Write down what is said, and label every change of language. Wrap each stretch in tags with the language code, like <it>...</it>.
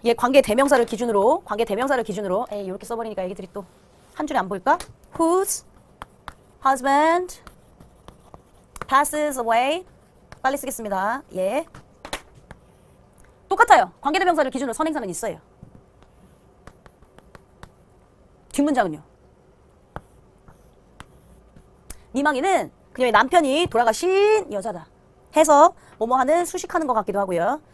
<ko>얘 관계 대명사를 기준으로 에이 이렇게 써버리니까 애기들이 또 한 줄에 안 보일까?</ko> <en>Whose husband passes away.</en> <ko>빨리 쓰겠습니다. 예. 똑같아요. 관계 대명사를 기준으로 선행사는 있어요. 뒷문장은요. 미망인은 그녀의 남편이 돌아가신 여자다. 해서 뭐뭐 하는 수식하는 것 같기도 하고요.</ko>